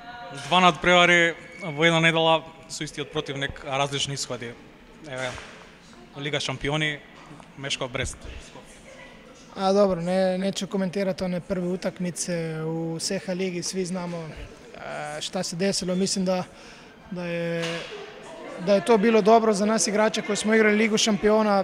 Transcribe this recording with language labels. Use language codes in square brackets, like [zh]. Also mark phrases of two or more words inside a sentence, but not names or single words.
[mk] Два надпревари во една недела со истиот противник, а различни исходи. Еве, Лига шампиони, Мешков Брест. [hr] Dobro, neću komentirati one prve utakmice u CH ligi, svi znamo šta se desilo. Mislim da je to bilo dobro za nas igrače koji smo igrali Ligu šampiona.